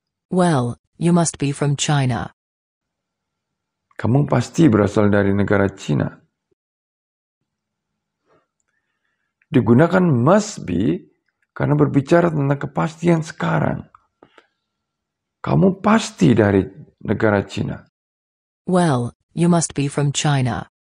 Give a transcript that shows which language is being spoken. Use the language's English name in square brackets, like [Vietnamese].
[English] Well, you must be from China. [Indonesian] Kamu pasti berasal dari negara Cina. Digunakan [English] must be [Indonesian] karena berbicara tentang kepastian sekarang. Kamu pasti dari negara Cina. [English] Well, you must be from China.